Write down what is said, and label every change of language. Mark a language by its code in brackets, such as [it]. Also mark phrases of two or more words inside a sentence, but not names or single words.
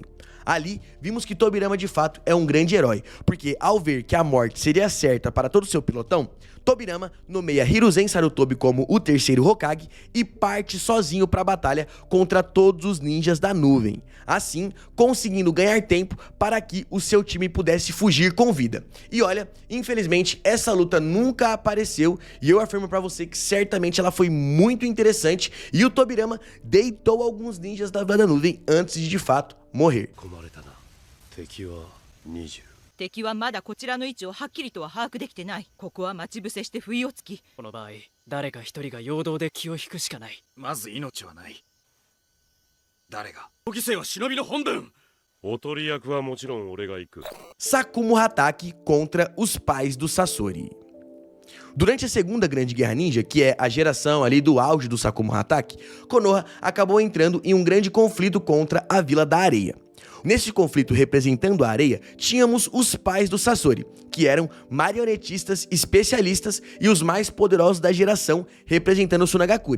[pt] Ali, vimos que Tobirama de fato é um grande herói, porque ao ver que a morte seria certa para todo o seu pelotão, Tobirama nomeia Hiruzen Sarutobi como o terceiro Hokage e parte sozinho para a batalha contra todos os ninjas da nuvem, assim conseguindo ganhar tempo para que o seu time pudesse fugir com vida. E olha, infelizmente essa luta nunca apareceu, e eu afirmo para você que certamente ela foi muito interessante e o Tobirama deitou alguns ninjas da Vila da Nuvem antes de fato morrer. [ja] 敵はまだこちらの位置をはっきりとは把握できてない。ここは待ち伏せして不意をつき、この場合誰か一人が陽動で気を引くしかない。まず命はない。誰が？犠牲は忍びの本分。おとり役はもちろん俺が行く。 [pt] Sakumo Hatake contra os pais do Sasori. Durante a segunda Grande Guerra Ninja, que é a geração ali do auge do Sakumo Hatake, Konoha acabou entrando em um grande conflito contra a Vila da Areia. Nesse conflito representando a areia, tínhamos os pais do Sasori, que eram marionetistas especialistas e os mais poderosos da geração, representando o Tsunagakure.